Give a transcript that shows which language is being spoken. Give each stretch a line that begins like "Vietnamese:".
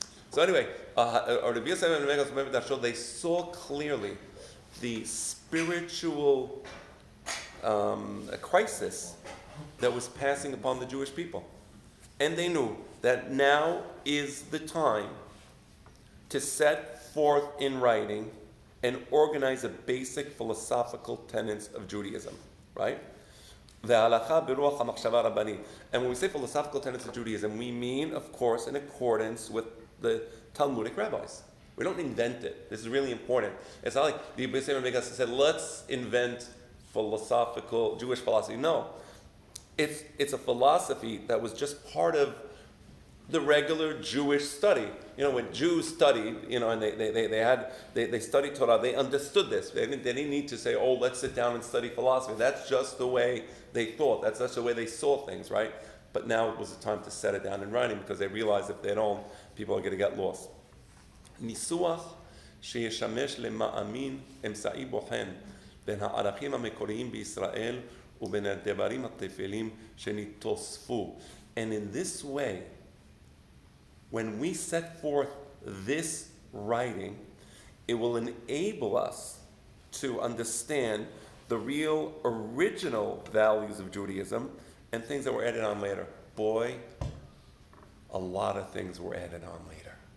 English: So anyway, Rabbi Yosef ibn Megas, they saw clearly the spiritual crisis that was passing upon the Jewish people. And they knew that now is the time to set forth in writing and organize the basic philosophical tenets of Judaism, right?
Hebrew: וההלכה ברוח המחשבה הרבנית.
English: And when we say philosophical tenets of Judaism, we mean, of course, in accordance with the Talmudic rabbis. We don't invent it. This is really important. It's not like the Yisrael Megas said, let's invent philosophical Jewish philosophy. No. It's a philosophy that was just part of the regular Jewish study. You know, when Jews studied, you know, and they studied Torah, they understood this. They didn't need to say, oh, let's sit down and study philosophy. That's just the way they thought. That's just the way they saw things, right? But now it was the time to set it down in writing because they realized if they don't, people are going to get lost.
Hebrew: ניסוח שישמש למאמין אמצעי בוחן בין הערכים המקוריים בישראל ובין הדברים הטפלים שנתוספו.
English: And in this way, when we set forth this writing, it will enable us to understand the real original values of Judaism and things that were added on later. Boy, a lot of things were added on later.